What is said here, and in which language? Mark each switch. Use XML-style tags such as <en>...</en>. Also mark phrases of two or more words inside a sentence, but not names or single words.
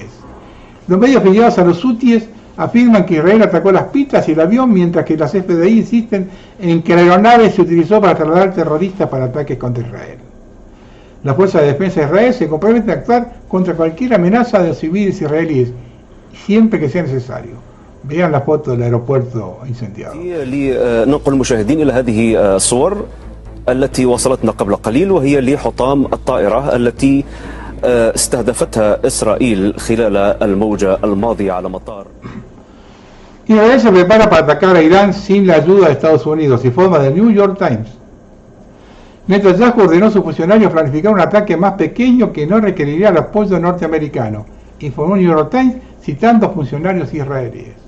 <es>Los medios afiliados a los hutíes afirman que Israel atacó las pistas y el avión, mientras que las FDI insisten en que la aeronave se utilizó para trasladar terroristas para ataques contra Israel. La Fuerza de Defensa de Israel se compromete a actuar contra cualquier amenaza de los civiles israelíes, siempre que sea necesario. Vean la foto del aeropuerto incendiado.</es> <ar>ننقل المشاهدين إلى هذه الصور التي وصلتنا قبل قليل، وهي لحطام الطائرة التي استهدفتها إسرائيل خلال الموجة الماضية على مطار.</ar> <es>Israel se prepara para atacar a Irán sin la ayuda de Estados Unidos, informa del New York Times. Netanyahu ordenó a sus funcionarios planificar un ataque más pequeño que no requeriría el apoyo norteamericano, informó New York Times citando a funcionarios israelíes.</es>